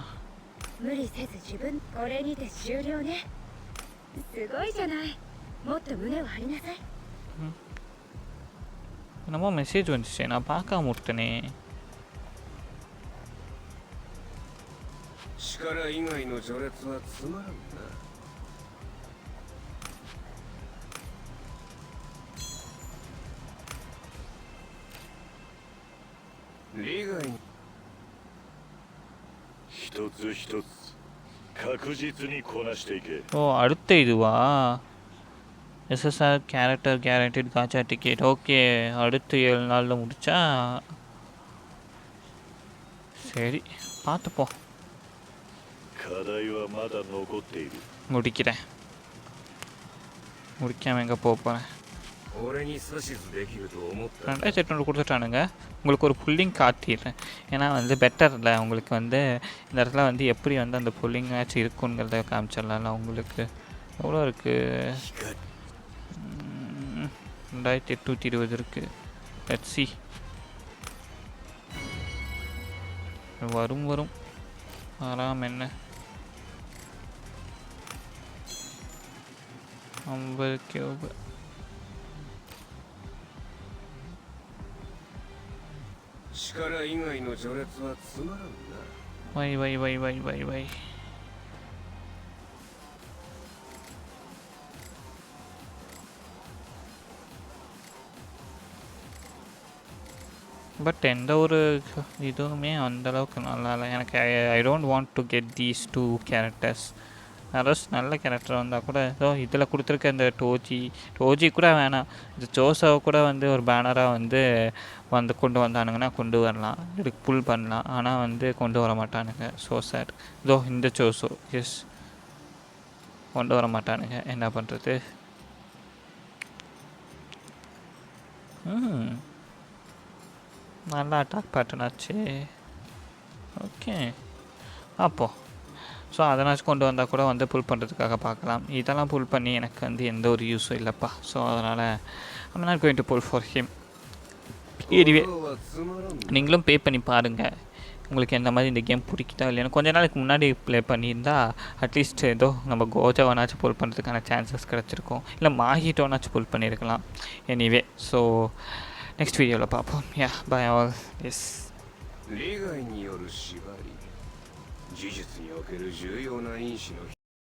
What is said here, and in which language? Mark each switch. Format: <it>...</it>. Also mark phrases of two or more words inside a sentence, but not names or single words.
<ja>無理せず自分これにて終了ね。すごいじゃない。もっと胸を張りなさい。</ja> <ta>என்னமோ மெசேஜ் வந்துச்சு, நான் பார்க்காம விட்டனே.</ta> <ja>力以外の序列はつまらんな。利害に一つ一つ確実にこなしていけ。</ja> <ta>ஓ அடுத்த இதுவா?</ta> <en>SSR character guaranteed gacha ticket.</en> <ta>ஓகே அடுத்த 7 நாளில் முடிச்சா சரி பார்த்துப்போம்.</ta> <ja>課題はまだ残っている。</ja> <ta>முடிக்கிறேன். முடிக்காமல் எங்கே போக போகிறேன்.</ta> <ja>俺に指図できると思った。</ja> <ta>2800 கொடுத்துட்டானுங்க. உங்களுக்கு ஒரு புல்லிங் காட்டிடுறேன். ஏன்னா வந்து பெட்டர் இல்லை உங்களுக்கு வந்து இந்த இடத்துல வந்து எப்படி வந்து அந்த</ta> <en>pulling match</en> <ta>இருக்குங்கிறத காமிச்சிடலாம். உங்களுக்கு எவ்வளோ இருக்குது? 2820 இருக்குது.</ta> <en>let's see.</en> <ta>வரும் ஆறாம் என்ன 50 கியூப்.</ta> <ja>力以外の序列はつまらんな。</ja> <ta>வை. பட் எந்த ஒரு இதுவுமே அந்தளவுக்கு நல்லா இல்லை எனக்கு.</ta> <en>I don't want to get these 2 characters.</en> <ta>யாராவது நல்ல கேரக்டர் வந்தால் கூட ஏதோ இதில் கொடுத்துருக்க இந்த டோஜி கூட வேணாம். இந்த ஜோசாவை கூட வந்து ஒரு பேனராக வந்து கொண்டு வந்தானுங்கன்னா கொண்டு வரலாம், இதுக்கு புல் பண்ணலாம். ஆனால் வந்து கொண்டு வர மாட்டானுங்க.</ta> <en>so sad.</en> <ta>இதோ இந்த ஜோசோ எஸ் கொண்டு வர மாட்டானுங்க. என்ன பண்ணுறது? நல்லா அட்டாக் பேட்டர்னாச்சு. ஓகே அப்போது ஸோ அதனாச்சும் கொண்டு வந்தால் கூட வந்து புல் பண்ணுறதுக்காக பார்க்கலாம். இதெல்லாம் புல் பண்ணி எனக்கு வந்து எந்த ஒரு யூஸும் இல்லைப்பா. ஸோ அதனால் I'm not going to pull for him. எனிவே நீங்களும் பே பண்ணி பாருங்கள் உங்களுக்கு எந்த மாதிரி இந்த கேம் பிடிக்குதா இல்லைன்னு. கொஞ்ச நாளைக்கு முன்னாடி ப்ளே பண்ணியிருந்தா அட்லீஸ்ட் ஏதோ நம்ம கோஜாவனாச்சும் புல் பண்ணுறதுக்கான சான்சஸ் கிடச்சிருக்கும். இல்லை மாஹிட்டோனாச்சும் புல் பண்ணியிருக்கலாம்.</ta> <en>anyway so next</en> <ta>வீடியோவில் பார்ப்போம்.</ta> <en>ya bye all.</en> <ta>எஸ்</ta> <ja>利害による縛り、事実における重要な因子の</ja>